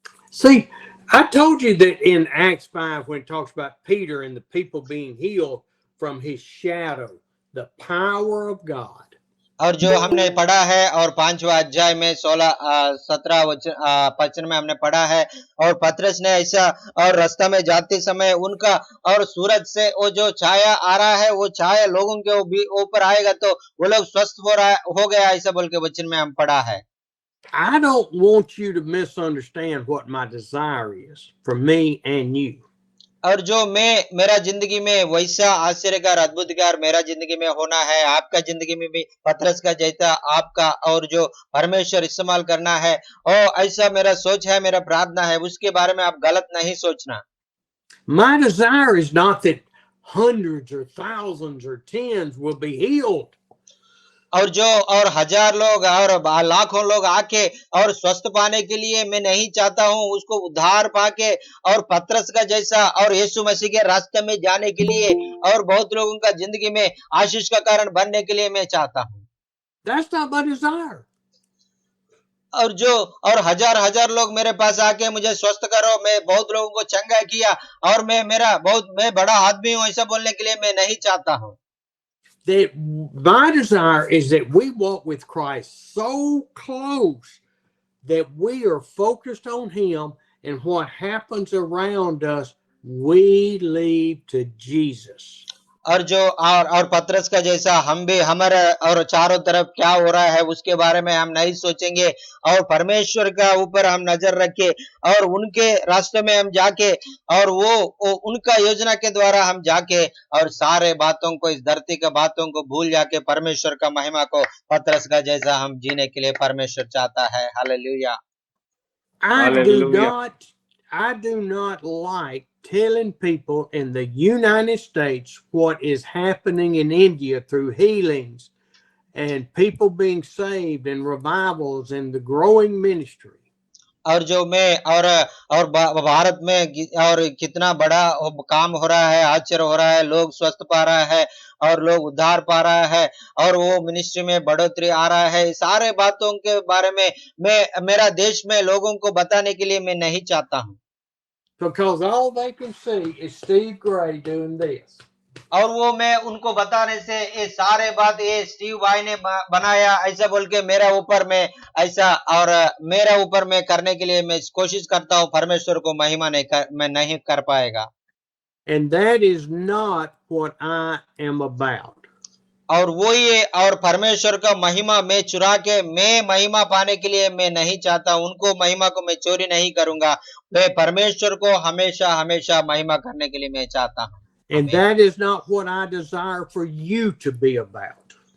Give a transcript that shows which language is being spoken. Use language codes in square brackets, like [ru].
[en] See, I told you that in Acts 5 when it talks about Peter and the people being healed from his shadow, the power of God. [hi] और जो हमने पढ़ा है और 5वां अध्याय में 17 वचन में हमने पढ़ा है और पतरस ने ऐसा और रास्ता में जाते समय उनका और सूरज से वो जो छाया आ रहा है वो छाया लोगों के ऊपर आएगा तो वो लोग स्वस्थ हो गया ऐसा बोल के वचन में हम पढ़ा है। [en] I don't want you to misunderstand what my desire is for me and you. [hi] और जो मेरा जिंदगी में वैसा आश्चर्यकार अद्भुतकार मेरा जिंदगी में होना है, आपका जिंदगी में भी पतरस का जैसा आपका और जो परमेश्वर इस्तेमाल करना है और ऐसा मेरा सोच है, मेरा प्रार्थना है, उसके बारे में आप गलत नहीं सोचना। [en] My desire is not that hundreds or thousands or tens will be healed. [hi] और हजार लोग और लाखों लोग आके और स्वस्थ पाने के लिए मैं नहीं चाहता हूं, उसको उद्धार पाके और पतरस का जैसा और यीशु मसीह के रास्ते में जाने के लिए और बहुत लोगों का जिंदगी में आशीष का कारण बनने के लिए मैं चाहता हूं। [en] That's not my desire. [hi] और हजार हजार लोग मेरे पास आके मुझे स्वस्थ करो, मैं बहुत लोगों को चंगा किया और मैं बड़ा आदमी हूं ऐसा बोलने के लिए मैं नहीं चाहता हूं। [en] That my desire is that we walk with Christ so close that we are focused on Him, and what happens around us, we leave to Jesus. [hi] और पतरस का जैसा हम भी हमारे और चारों तरफ क्या हो रहा है उसके बारे में हम नहीं सोचेंगे और परमेश्वर का ऊपर हम नजर रखे और उनके रास्ते में हम जाके और वो उनका योजना के द्वारा हम जाके और सारे बातों को इस धरती के बातों को भूल जाके परमेश्वर का महिमा को पतरस का जैसा हम जीने के लिए परमेश्वर चाहता है। Hallelujah. [en] Hallelujah. I do not like telling people in the United States what is happening in India through healings and people being saved and revivals and the growing ministry. [hi] और जो मैं और भारत में और कितना बड़ा काम हो रहा है, आश्चर्य हो रहा है, लोग स्वस्थ पा रहा है और लोग उद्धार पा रहा है और वो मिनिस्ट्री में बढ़ोतरी आ रहा है, सारे बातों के बारे में मैं मेरा देश में लोगों को बताने के लिए मैं नहीं चाहता हूँ। [en] Because all they can see is Steve Gray doing this. [hi] और वो मैं उनको बताने से ये सारे बात ये स्टीव भाई ने बनाया ऐसा बोल के मेरा ऊपर में ऐसा और मेरा ऊपर में करने के लिए मैं कोशिश करता हूँ, परमेश्वर को महिमा मैं नहीं कर पाएगा। [en] And that is not what I am about. [hi] और वो ये और परमेश्वर का महिमा मैं चुरा के मैं महिमा पाने के लिए मैं नहीं चाहता, उनको महिमा को मैं चोरी नहीं करूंगा, मैं परमेश्वर को हमेशा हमेशा महिमा करने के लिए मैं चाहता हूँ। [en] And that is not what I desire for you to be about.